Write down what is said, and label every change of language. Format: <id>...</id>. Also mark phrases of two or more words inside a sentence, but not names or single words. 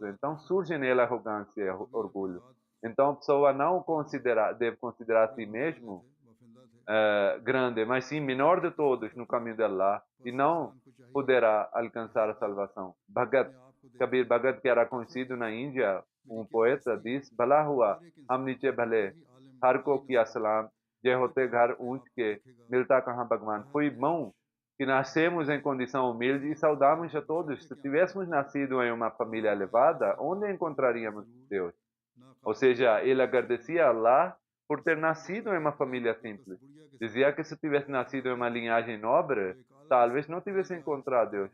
<pt>Então surge nele arrogância e orgulho. Então a pessoa não deve considerar a si mesmo grande, mas sim menor de todos no caminho de Allah, e não poderá alcançar a salvação. Kabir Bhagat, que era conhecido na Índia, um poeta, diz:</pt> <hi>भला हुआ हम नीचे भले, हर को किया सलाम, जे होते घर ऊँच के, मिलता कहाँ भगवान.</hi> <pt>Foi bom que nascemos em condição humilde e saudamos a todos. Se tivéssemos nascido em uma família elevada, onde encontraríamos Deus? Ou seja, ele agradecia a Allah por ter nascido em uma família simples. Dizia que se tivesse nascido em uma linhagem nobre, talvez não tivesse encontrado Deus.</pt>